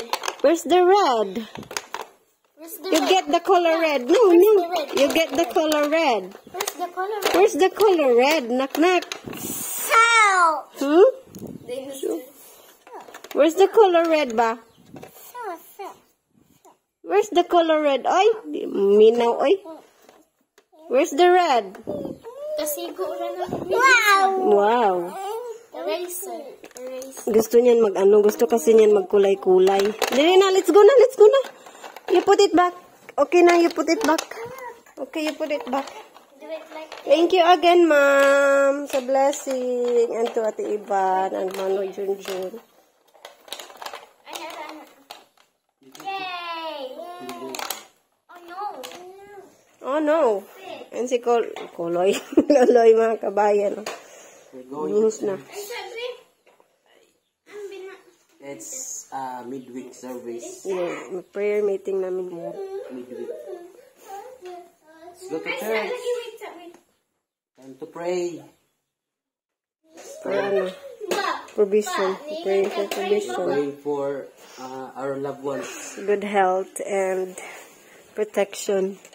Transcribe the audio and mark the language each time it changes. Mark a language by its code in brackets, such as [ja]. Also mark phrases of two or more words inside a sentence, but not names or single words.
[en] Where's the red? You get the color red. No. You get the color red. Where's the color red? Where's the color red? Knock. Help! Where's the color red ba? Where's the color red? [ceb] Oy, minaw oy. [en] Where's the red? [ceb] Kasigo na lang. [en] Wow. Eraser. [tl] Gusto niyan gusto kasi niyan magkulay-kulay. [ceb] Dili na, [tl] let's go na. [en] You put it back. Okay na, you put it back. Okay, you put it back. it like Thank you again, Ma'am, sa blessing. And to Ate Ivan and Manoy Junjun. Yay! Oh no! Oh, no. And si Koloy. [ceb] Koloy, mga kabayan. [en] We're going News to na. It's midweek service. [tl] Yung [en] prayer meeting [tl] namin mo. [en] Midweek. Let's go to church. Time to pray. For ano? Provision. Praying for provision. Praying for our loved ones. Good health and protection.